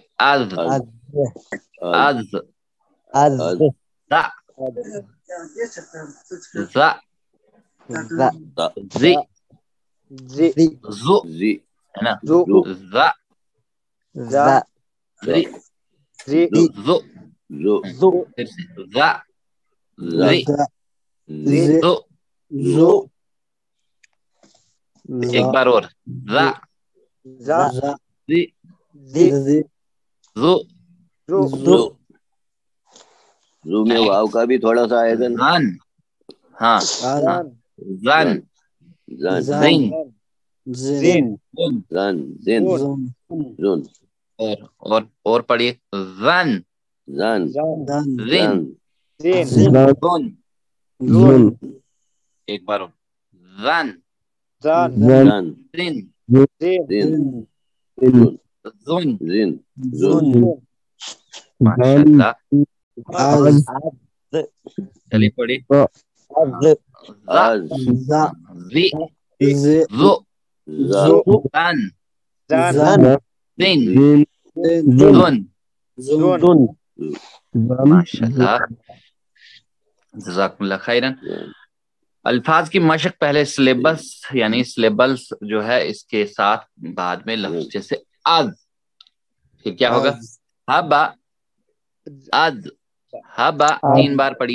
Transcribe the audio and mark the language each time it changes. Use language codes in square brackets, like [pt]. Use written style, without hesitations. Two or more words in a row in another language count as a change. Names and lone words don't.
[ur] از از زا زا زی زو ہے نا، زا زی زو پھر سے زا زی زو. ایک بار اور زا زی زو زو میں واو کا بھی تھوڑا سا آئے گا. زن. ہاں زن زین [ar] زین زن زن زن [ur] اور پڑھیے زن [ar] زن زن زن زن. [ur] ایک بار اور زن [ar] زن زن زن زن. زن زن. [ur] ماشاءاللہ. چلیے پڑھیے [ar] از زی زو زن زن زن. ماشاءاللہ، جزاکم اللہ خیرن. [ur] الفاظ کی مشق پہلے سلیبس یعنی سلیبلس جو ہے اس کے ساتھ بعد میں لفظ، جیسے از، پھر کیا ہوگا؟ ہبا از ہبا. 3 بار پڑھیے.